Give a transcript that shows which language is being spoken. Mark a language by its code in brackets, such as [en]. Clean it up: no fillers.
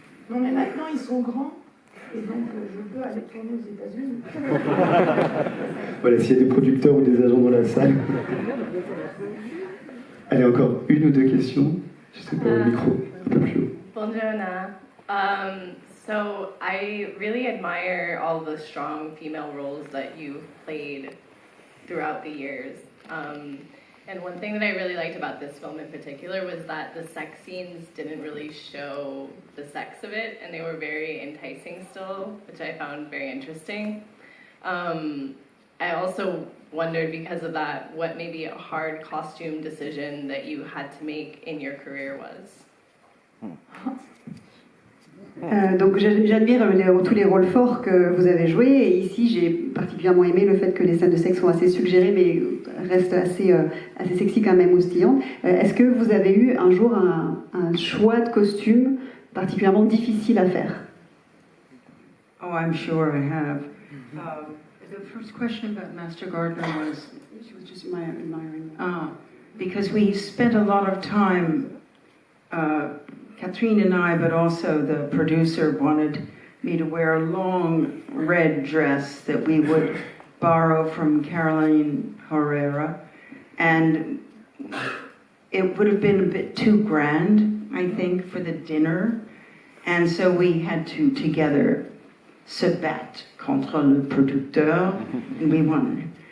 [fr] Non mais maintenant ils sont grands et donc je peux aller tourner aux États-Unis. Voilà, s'il y a des producteurs ou des agents dans la salle. Allez, encore 1 ou 2 questions. Je sais pas, le micro, un peu plus haut. Bonjour Anna. [en] So I really admire all the strong female roles that you've played throughout the years. And one thing that I really liked about this film in particular was that the sex scenes didn't really show the sex of it, and they were very enticing still, which I found very interesting. I also wondered, because of that, what maybe a hard costume decision that you had to make in your career was. [fr] Donc j'admire tous les rôles forts que vous avez joués, et ici j'ai particulièrement aimé le fait que les scènes de sexe sont assez suggérées mais restent assez sexy quand même, moustillantes. Est-ce que vous avez eu un jour un choix de costume particulièrement difficile à faire? [en] Oh, I'm sure I have. The first question about Master Gardener was, she was just admiring. Because we spent a lot of time, Catherine and I, but also the producer wanted me to wear a long red dress that we would borrow from Caroline Herrera, and it would have been a bit too grand, I think, for the dinner, and so we had to together [fr] se battre contre le producteur, [en] and we won.